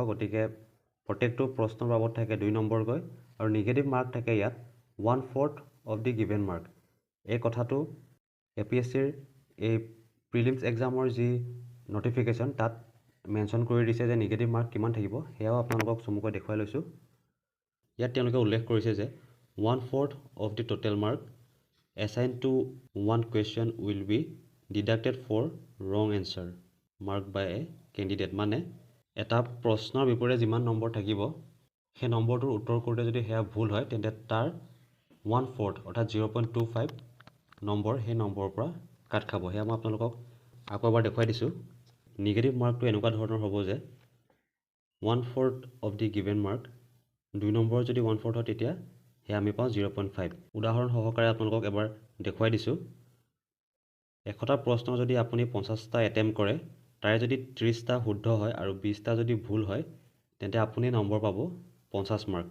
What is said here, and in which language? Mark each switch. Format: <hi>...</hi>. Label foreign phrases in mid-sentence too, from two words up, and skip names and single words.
<as>গতিকে প্ৰত্যেকটো প্ৰশ্নৰ বাবদ থাকে 2 নম্বৰকৈ আৰু</as> <en>negative mark</en> <as>থাকে ইয়াত 1/4</as> <en>of the given mark.</en> <as>এই কথাটো APSCৰ এই</as> <en>prelims examৰ</en> <as>যি নটিফিকেশ্যন তাত মেনশ্যন কৰি দিছে যে</as> <en>negative mark</en> <as>কিমান থাকিব, সেয়াও আপোনালোকক চমুকৈ দেখুৱাই লৈছোঁ। ইয়াত তেওঁলোকে উল্লেখ কৰিছে যে 1/4</as> <en>of the total mark assigned to one question will be deducted for wrong answer marked by a candidate।</en> <as>মানে এটা প্ৰশ্নৰ বিপৰীতে যিমান নম্বৰ থাকিব সেই নম্বৰটোৰ উত্তৰ কৰোঁতে যদি সেয়া ভুল হয় তেন্তে তাৰ 1/4 অৰ্থাৎ 0.25 নম্বৰ সেই নম্বৰৰ পৰা কাট খাব। সেয়া মই আপোনালোকক আকৌ এবাৰ দেখুৱাই দিছোঁ।</as> <en>negative markটো</en> <as>এনেকুৱা ধৰণৰ হ'ব যে 1/4</as> <en>of the given mark</en> <as>2 নম্বৰ যদি 1/4 হয় তেতিয়া সেয়া আমি পাওঁ 0.5। উদাহৰণ সহকাৰে আপোনালোকক এবাৰ দেখুৱাই দিছোঁ। 100টা প্ৰশ্ন যদি আপুনি 50টা এটেম্প কৰে, তাৰে যদি 30টা শুদ্ধ হয় আৰু 20টা যদি ভুল হয় তেন্তে আপুনি নম্বৰ পাব 50 মাৰ্ক।</as>